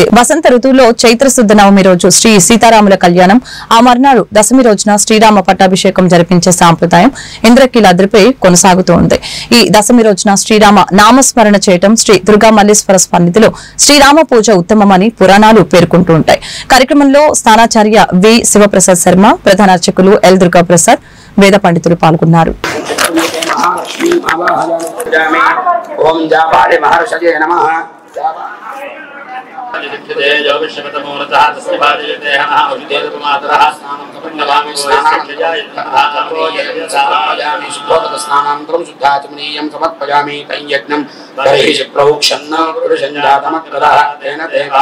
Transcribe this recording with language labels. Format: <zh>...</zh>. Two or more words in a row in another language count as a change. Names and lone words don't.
<te>వసంత ఋతువులో చైత్రశుద్ధ నవమి రోజు శ్రీ సీతారాముల కళ్యాణం, ఆ మర్నాడు దశమి రోజున శ్రీరామ పట్టాభిషేకం జరిపించే సాంప్రదాయం ఇంద్రకీలాద్రిపై కొనసాగుతోంది. ఈ దశమి రోజున శ్రీరామ నామస్మరణ చేయటం శ్రీ దుర్గా మల్లేశ్వర సన్నిధిలో శ్రీరామ పూజ ఉత్తమమని పురాణాలు పేర్కొంటూ ఉంటాయి. కార్యక్రమంలో స్థానాచార్య వి శివప్రసాద్ శర్మ, ప్రధాన అర్చకులు ఎల్ దుర్గా ప్రసాద్, వేద పండితులు పాల్గొన్నారు.</te> <sa>ओम जाबाले महर्षये नमः स्नानानन्तरं शुद्धाचमनीयं समर्पयामि तैयज्ञं तर्हि प्रवोक्षन्न पुरुषञ्जातमत्तरः तेन देवा</sa>